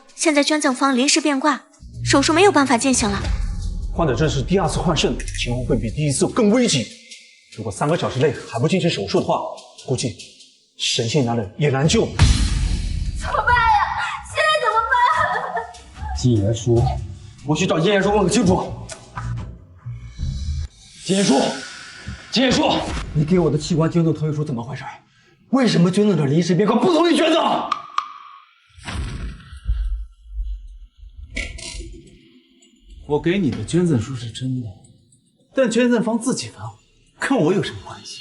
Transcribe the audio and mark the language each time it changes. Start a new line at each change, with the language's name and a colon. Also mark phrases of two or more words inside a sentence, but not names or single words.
Chinese: 现在捐赠方临时变卦，手术没有办法进行了。患者这是第2次换肾，情况会比第1次更危急。如果3个小时内还不进行手術的話，估計神仙男人也難救。怎麼辦呀？現在怎麼辦？金言書，我去找金言書問個清楚。金言書，金言書，你給我的器官捐贈同意書怎麼回事？為什麼捐贈者臨時變卦不同意捐贈？我給你的捐贈書是真的，但捐贈方自己反悔，跟我有什麼關係？